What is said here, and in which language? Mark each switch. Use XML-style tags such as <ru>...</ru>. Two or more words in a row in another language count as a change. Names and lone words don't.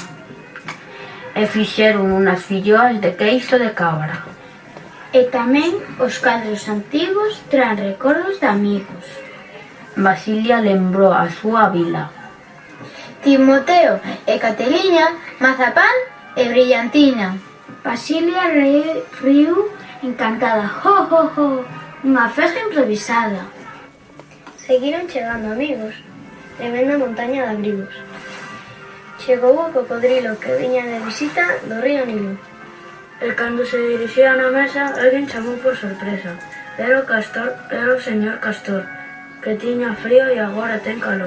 <gl>E fixeron unhas filloas de queixo de cabra. E tamén os cadros antigos tran recordos de amigos. Basilia lembrou a súa vila. Timoteo e Cateliña, mazapán e brillantina. Basilia riu encantada. Jo, jo, jo, unha festa improvisada. Seguiron chegando amigos, tremenda montaña de abrigos. Chegou o cocodrilo que viña de visita do río Nilo. E cando se dirixían á mesa, alguén chamou por sorpresa. Era o señor Castor, que tiña frío e agora ten calor.</gl>